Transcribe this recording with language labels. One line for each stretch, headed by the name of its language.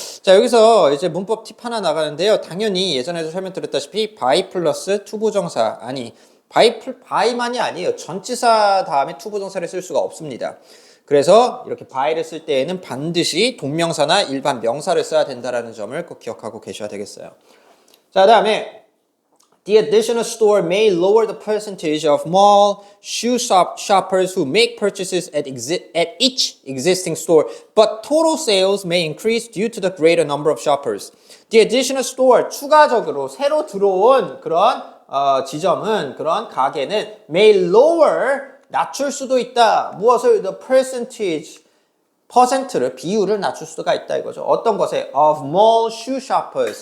Korean: 자, 여기서 이제 문법 팁 하나 나가는데요. 당연히 예전에도 설명드렸다시피 by 플러스 투부정사, 아니 by만이 아니에요. 전치사 다음에 투부정사를 쓸 수가 없습니다. 그래서 이렇게 by를 쓸 때에는 반드시 동명사나 일반 명사를 써야 된다는 점을 꼭 기억하고 계셔야 되겠어요. 자, 다음에
English: The additional store may lower the percentage of mall shoe shoppers who make purchases at each existing store, but total sales may increase due to the greater number of shoppers. The additional store,
Korean: 추가적으로 새로 들어온 그런 지점은, 그런 가게는
English: may lower,
Korean: 낮출 수도 있다. 무엇을?
English: The percentage,
Korean: 퍼센트를, 비율을 낮출 수가 있다 이거죠. 어떤 것에?
English: Of mall shoe shoppers.